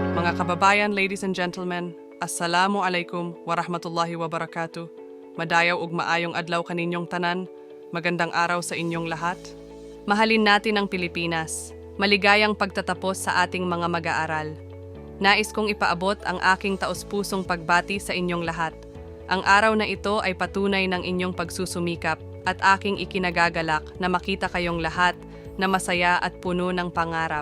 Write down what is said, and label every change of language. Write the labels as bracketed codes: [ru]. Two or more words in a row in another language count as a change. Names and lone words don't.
[tl] Mga kababayan, [en] ladies and gentlemen, [ar] السلام عليكم ورحمة الله وبركاته. [ceb] Madayaw ug maayong adlaw kaninyong tanan. [tl] Magandang araw sa inyong lahat. Mahalin natin ang Pilipinas. Maligayang pagtatapos sa ating mga mag-aaral. Nais kong ipaabot ang aking taos-pusong pagbati sa inyong lahat. Ang araw na ito ay patunay ng inyong pagsusumikap at aking ikinagagalak na makita kayong lahat na masaya at puno ng pangarap.